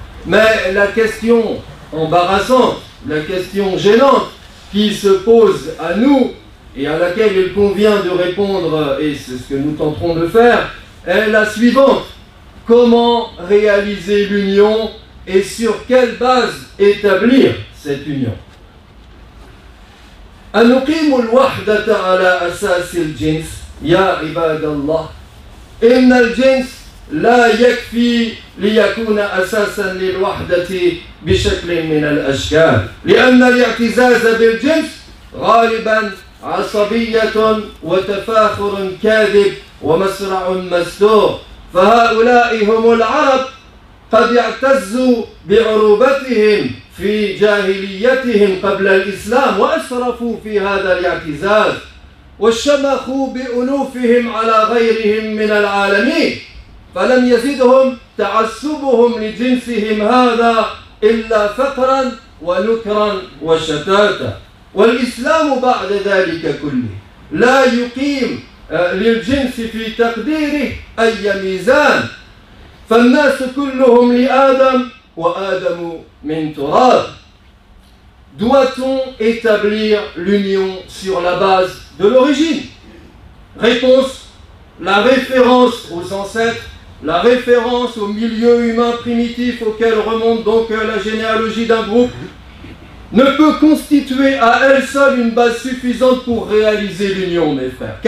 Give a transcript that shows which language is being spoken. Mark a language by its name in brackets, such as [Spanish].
[French] Mais la question embarrassante, la question gênante qui se pose à nous et à laquelle il convient de répondre, et c'est ce que nous tenterons de faire, est la suivante: comment réaliser l'union et sur quelle base établir cette union? [Arabic] أنقيم الوحدة على أساس الجنس يا عباد الله. إن الجنس لا يكفي ليكون أساسا للوحدة بشكل من الأشكال، لأن الاعتزاز بالجنس غالبا عصبية وتفاخر كاذب ومسرع مستور. فهؤلاء هم العرب، قد اعتزوا بعروبتهم في جاهليتهم قبل الإسلام وأسرفوا في هذا الاعتزاز، وشمخوا بأنوفهم على غيرهم من العالمين، فلم يزدهم تعصبهم لجنسهم هذا إلا فقرا ونكرا وشتاتا. والإسلام بعد ذلك كله لا يقيم للجنس في تقديره أي ميزان فالناس كلهم لآدم وآدم من تراب. [French] Doit-on établir l'union sur la base de l'origine? Réponse, la référence aux ancêtres, la référence au milieu humain primitif auquel remonte donc la généalogie d'un groupe, ne peut constituer à elle seule une base suffisante pour réaliser l'union, mes frères.